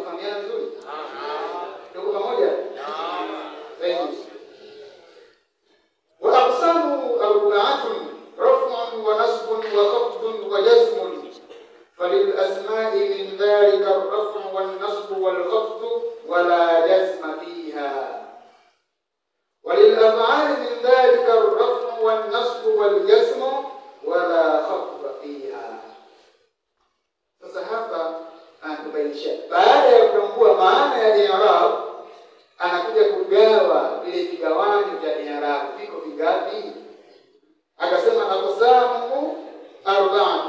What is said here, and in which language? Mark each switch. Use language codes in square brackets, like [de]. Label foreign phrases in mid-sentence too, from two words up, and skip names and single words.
[sw] Tumefahamiana vizuri? Tuko pamoja? Zaidi. [ar] وأقسامه أربعة رفع ونصب وخفض وجزم. فللأسماء من ذلك الرفع والنصب والخفض ولا جزم فيها. وللأفعال من ذلك الرفع والنصب والجزم ولا خفض فيها. [sw] Sasa hapa anatubainisha baada ya kutambua maana ya i'rab, anakuja kugawa vile vigawanyo vya i'rab. Viko vingapi? Akasema [ar] أقسام أربعة.